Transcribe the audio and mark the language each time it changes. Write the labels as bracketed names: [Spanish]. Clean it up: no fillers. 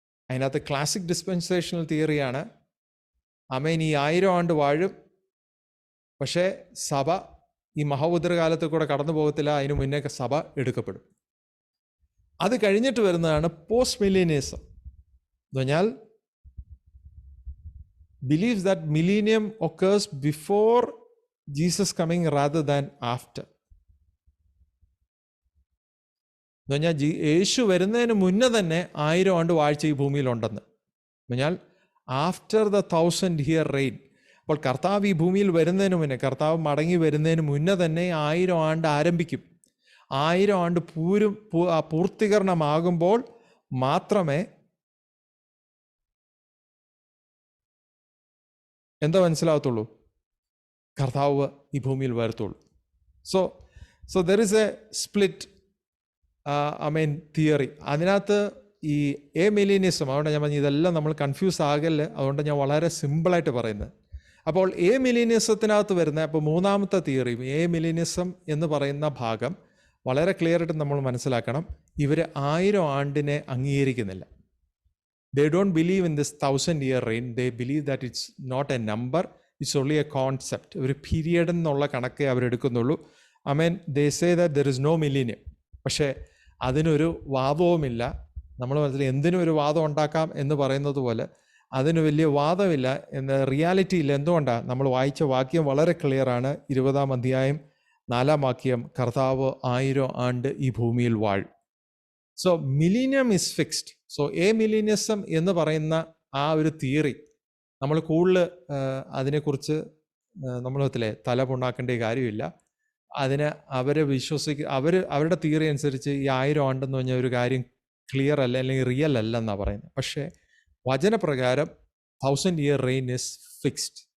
[Malayalam] അതിനകത്ത് classic dispensational തിയറിയാണ്, ആമേൻ, ഈ 1000 ആണ്ട് വാഴും, പക്ഷേ സഭ ഈ മഹോപദ്രവകാലത്തിൽ കൂടെ കടന്നു പോകത്തില്ല, അതിനു മുന്നേ സഭ എടുക്കപ്പെടും. അത് കഴിഞ്ഞിട്ട് വരുന്നതാണ് പോസ്റ്റ് മില്ലേനിയസം. എന്ന് പറഞ്ഞാൽ [English] believes that millennium occurs before Jesus coming rather than after. [Malayalam] എന്ന് പറഞ്ഞാൽ യേശു വരുന്നതിന് മുന്നേ തന്നെ 1000 ആണ്ട് വാഴ്ച ഈ ഭൂമിയിലുണ്ടെന്ന് പറഞ്ഞാൽ [English] After the 1000 year reign. [Malayalam] അപ്പോൾ കർത്താവ് ഈ ഭൂമിയിൽ വരുന്നതിന് മുന്നേ, കർത്താവ് മടങ്ങി വരുന്നതിന് മുന്നേ തന്നെ 1000 ആണ്ട് ആരംഭിക്കും. 1000 ആണ്ട് പൂർത്തീകരണമാകുമ്പോൾ മാത്രമേ എന്താ മനസ്സിലാകത്തുള്ളൂ? കർത്താവ് ഈ ഭൂമിയിൽ വരത്തുള്ളൂ. [English] So there is a split theory. [Malayalam] അതിനകത്ത് ഈ മില്ലേനിയസം, അതുകൊണ്ട് ഞാൻ പറഞ്ഞു ഇതെല്ലാം നമ്മൾ കൺഫ്യൂസ് ആകല്ലേ, അതുകൊണ്ട് ഞാൻ വളരെ സിമ്പിളായിട്ട് പറയുന്നത്. അപ്പോൾ മില്ലേനിയസത്തിനകത്ത് വരുന്ന, അപ്പോൾ മൂന്നാമത്തെ തിയറി മില്ലേനിയസം എന്ന് പറയുന്ന ഭാഗം വളരെ ക്ലിയർ ആയിട്ട് നമ്മൾ മനസ്സിലാക്കണം. ഇവർ 1000 ആണ്ടിനെ അംഗീകരിക്കുന്നില്ല. [English] They don't believe in this 1000 year reign. They believe that it's not a number, it's only a concept. [Malayalam] ഒരു പീരിയഡ് എന്നുള്ള കണക്കേ അവരെടുക്കുന്നുള്ളൂ. [English] they say that there is no millennium. [Malayalam] പക്ഷേ അതിനൊരു വാദവുമില്ല. നമ്മൾ മനസ്സിൽ എന്തിനും ഒരു വാദം ഉണ്ടാക്കാം എന്ന് പറയുന്നത് പോലെ അതിന് വലിയ വാദമില്ല എന്ന റിയാലിറ്റിയിൽ. എന്തുകൊണ്ടാണ്? നമ്മൾ വായിച്ച വാക്യം വളരെ ക്ലിയറാണ്. 20-ാം അധ്യായം 4-ാം വാക്യം, കർത്താവ് 1000 ആണ്ട് ഈ ഭൂമിയിൽ വാഴും. [English] So millennium is fixed. [Malayalam] So മില്ലേനിയസം എന്ന് പറയുന്ന ആ ഒരു തിയറി നമ്മൾ കൂടുതൽ അതിനെക്കുറിച്ച് നമ്മളത്തിലെ തല പുണ്ണാക്കേണ്ട കാര്യമില്ല. അതിന് അവരെ അവരുടെ തിയറി അനുസരിച്ച് ഈ 1000 ആണ്ടെന്ന് പറഞ്ഞ ഒരു കാര്യം ക്ലിയർ അല്ല, അല്ലെങ്കിൽ റിയൽ അല്ല എന്നാണ് പറയുന്നത്. പക്ഷേ വചനപ്രകാരം [English] 1000 year reign is fixed.